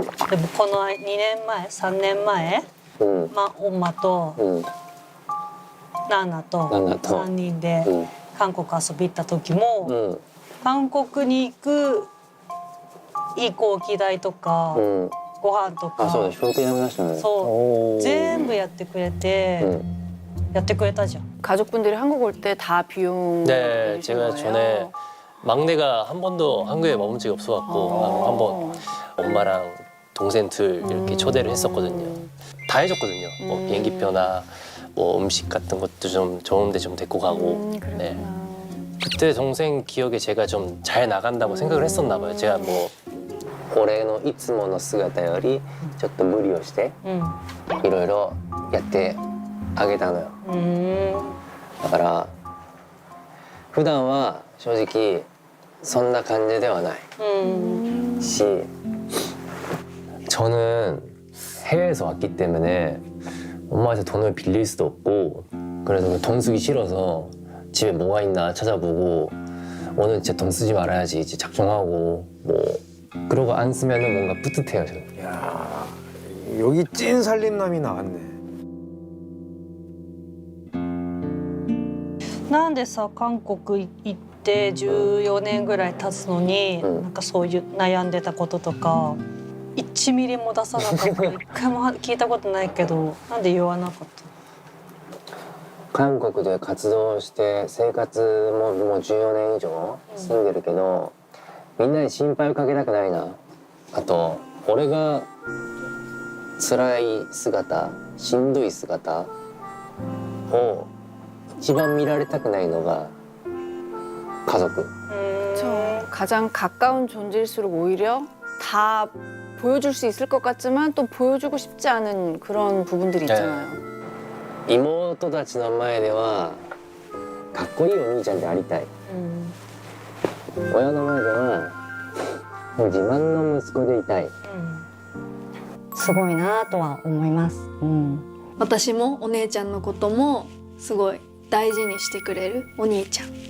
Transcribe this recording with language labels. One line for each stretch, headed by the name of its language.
Japanese: でもこの2年前3年前、엄마とナナと3人で韓国遊び行った時も、韓国に行く飛行機代とか、ご飯とか、そうだ、飛行機代も出したのね。そう全部やってくれて、やってくれたじゃん。
Korean: 가족분들이 한국 올 때 다 비용 네, 내주신 제가 거예요? 전에 막내가 한 번도 한국에 머문 적이 없어갖고 한번 엄마랑 동생 둘 이렇게 초대를 했었거든요. 다 해줬거든요. 뭐 비행기표나 뭐 음식 같은 것도 좀 좋은데 좀 데리고 가고. 네. 그때 동생 기억에 제가 좀 잘 나간다고 생각을 했었나 봐요. 제가 뭐
Japanese: 俺のいつもの姿よりちょっと無理をしていろいろやってあげたのよ。だから普段は正直そんな感じではないし,
Korean: 저는 해외에서 왔기 때문에 엄마한테 돈을 빌릴 수도 없고, 그래서 돈 쓰기 싫어서 집에 뭐가 있나 찾아보고 오늘 진짜 돈 쓰지 말아야지 이제 작정하고 뭐 그러고 안 쓰면은 뭔가 뿌듯해요 저는. 야 여기 찐 살림남이 나왔네.
Japanese: なんでさ韓国行って14年ぐらい経つのに、なんかそういう悩んでたこととか1ミリも出さなかった一回も聞いたことないけど、なんで言わなかった？韓国で活動して生活ももう14年以上住んでるけど、みんなに心配をかけたくないな。あと俺が辛い姿、しんどい姿を一番見られたくないのが家族.
Korean: 그렇죠. 가장 가까운 존재일수록 오히려 다 보여줄 수 있을 것 같지만 또 보여주고 싶지 않은 그런 부분들이 있잖아요.
Japanese: 妹たちの前ではかっこいいお兄ちゃんでありたい。親の前ではもう自慢の息子でいたい。すごいなとは思います。私もお姉ちゃんのこともすごい大事にしてくれるお兄ちゃん。